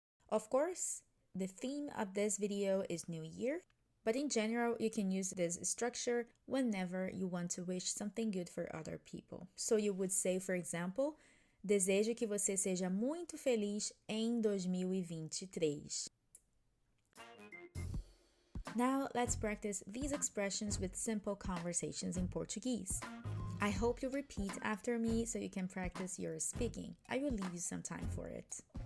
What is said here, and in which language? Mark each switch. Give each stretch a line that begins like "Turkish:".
English: Of course, the theme of this video is New Year, but in general, you can use this structure whenever you want to wish something good for other people.
Portuguese: So you would say, for example, desejo que você seja muito feliz em 2023.
English: Now, let's practice these expressions with simple conversations in Portuguese. I hope you repeat after me so you can practice your speaking. I will leave you some time for it.